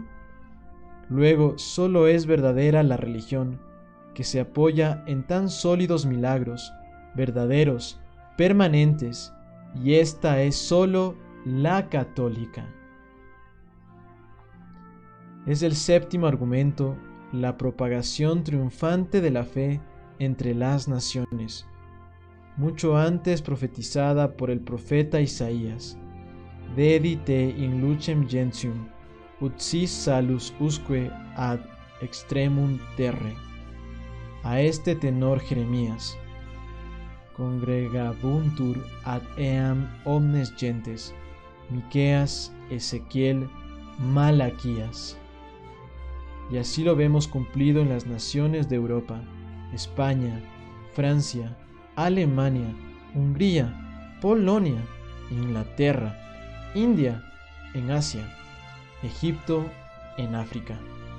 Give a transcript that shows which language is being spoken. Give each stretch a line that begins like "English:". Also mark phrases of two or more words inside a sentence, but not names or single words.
Spanish: Luego sólo es verdadera la religión que se apoya en tan sólidos milagros, verdaderos, permanentes, y esta es sólo la católica. Es el séptimo argumento, la propagación triunfante de la fe entre las naciones, mucho antes profetizada por el profeta Isaías.
Latin: Dedite in lucem gentium, ut sis salus usque ad extremum terre.
Spanish: A este tenor Jeremías:
Latin: congregabuntur ad eam omnes gentes.
Spanish: Miqueas, Ezequiel, Malaquías. Y así lo vemos cumplido en las naciones de Europa: España, Francia, Alemania, Hungría, Polonia, Inglaterra, India en Asia, Egipto en África.